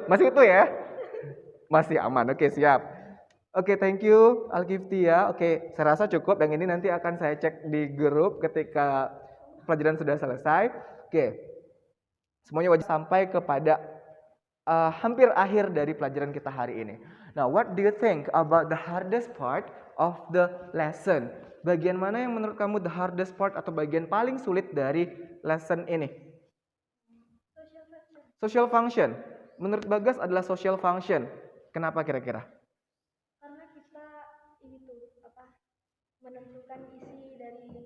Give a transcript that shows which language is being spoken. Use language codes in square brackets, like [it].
[id] Masih utuh ya? Masih aman. Oke, siap. Oke, [en] thank you [id] Al-Kiftia. Oke, saya rasa cukup. Yang ini nanti akan saya cek di grup ketika pelajaran sudah selesai. Oke, semuanya wajib sampai kepada hampir akhir dari pelajaran kita hari ini. [en] Now, what do you think about the hardest part of the lesson? [id] Bagian mana yang menurut kamu [en] the hardest part [id] atau bagian paling sulit dari lesson ini? Social function. Menurut Bagas adalah social function. Kenapa kira-kira? Karena kita menentukan isi dari